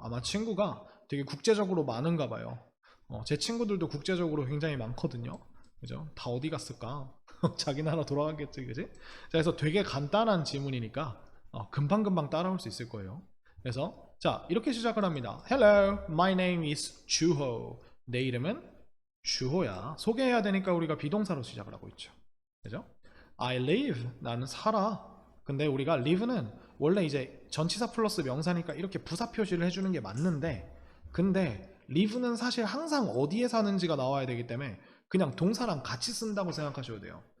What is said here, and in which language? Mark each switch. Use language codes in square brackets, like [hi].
[ko] 아마 친구가 되게 국제적으로 많은가 봐요. 제 친구들도 국제적으로 굉장히 많거든요. 그죠? 다 어디 갔을까? 자기 나라 돌아가겠지, 그지? 자, 그래서 되게 간단한 지문이니까 금방금방 따라올 수 있을 거예요. 그래서 자, 이렇게 시작을 합니다. [en] Hello, my name is 주호. [ko] 내 이름은 주호야. 소개해야 되니까 우리가 비동사로 시작을 하고 있죠. 그죠? [en] I live. [ko] 나는 살아. 근데 우리가 live는 원래 이제 전치사 플러스 명사니까 이렇게 부사 표시를 해주는 게 맞는데, 근데 live는 사실 항상 어디에 사는지가 나와야 되기 때문에 그냥 동사랑 같이 쓴다고 생각하셔도 돼요.